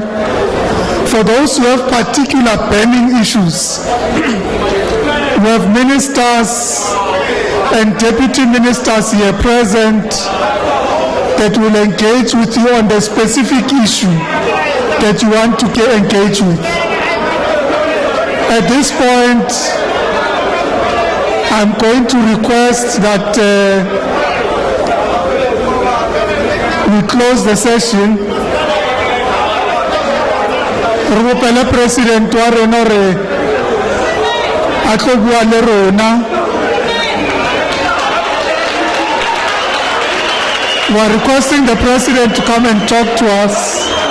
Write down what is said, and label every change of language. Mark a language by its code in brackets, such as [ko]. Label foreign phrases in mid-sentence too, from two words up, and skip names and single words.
[en] For those who have particular burning issues, we have ministers and deputy ministers here present that will engage with you on the specific issue that you want to engage with. At this point, I'm going to request that we close the session. [tn] Rupele President wa rona re a tlo bua le rona. [en] We are requesting the President to come and talk to us.